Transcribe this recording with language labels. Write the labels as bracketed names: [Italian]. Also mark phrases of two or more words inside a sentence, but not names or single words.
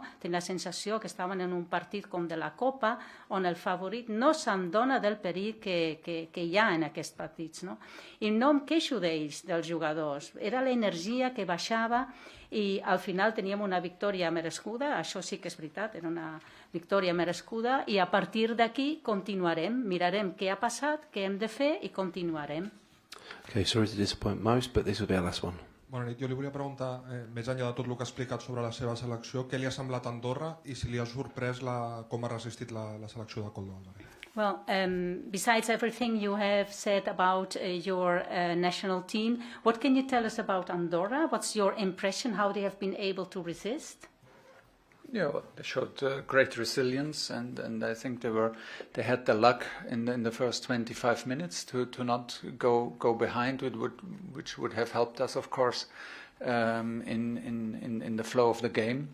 [Catalan] Tenia la sensació que estaven en un partit com de la Copa, on el favorit no s'endona del perill que hi ha en aquests partits, no? I no em queixo d'ells, dels jugadors. Era l'energia que baixava, i al final teníem una victòria merescuda, això sí que és veritat, era una victòria merescuda, i a partir d'aquí continuarem, mirarem què ha passat, què hem de fer i continuarem. [English] Okay, sorry to disappoint most, but this will be our last one. [Catalan] Bona nit, jo li volia preguntar, més enllà de tot el que ha explicat sobre la seva selecció, què li ha semblat Andorra i si li ha sorprès com ha resistit la selecció de Coldova? [English] Well, besides everything you have said about your national team, what can you tell us about Andorra? What's your impression, how they have been able to resist? Yeah, well, they showed great resilience, and I think they had the luck in the first 25 minutes to not go behind, which would have helped us, of course, in the flow of the game.